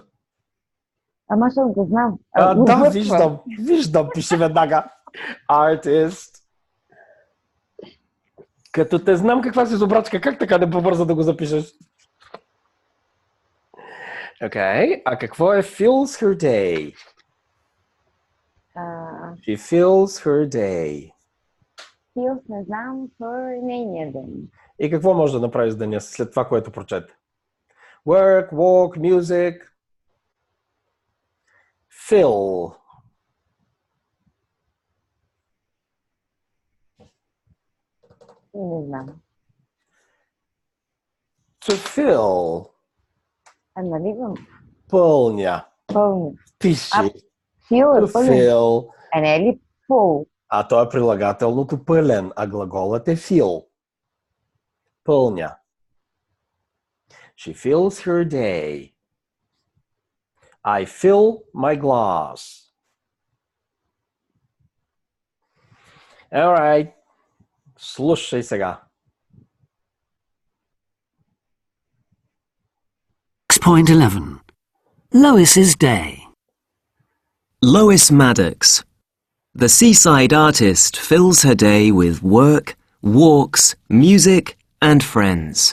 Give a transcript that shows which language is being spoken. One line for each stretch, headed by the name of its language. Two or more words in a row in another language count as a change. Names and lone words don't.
Bulgarian: Ама ще го знам. Да, виждам, пише веднага. Artist. Като те знам каква си зубрачка, как така не побърза да го запишеш? Окей, а какво е
English: fills her day? She fills her day. Fills,
Bulgarian: не знам, for нейния ден. И какво може да направиш с деня след това, което прочете?
English: Work, walk, music. Fill.
Bulgarian: Не знам.
English: To fill.
Bulgarian: Нали го? Пълня. Пълня. Пиши.
English: Fill To
Bulgarian: е пълен.
English: fill.
Bulgarian: Не е ли full? А то е прилагателното пълен, а глаголът е fill. Пълня.
English: She fills her day. I fill my glass. All right.
Bulgarian: Слушай сега. 6.11.
English: Lois's day. Lois Maddox. The seaside artist fills her day with work, walks, music, and friends.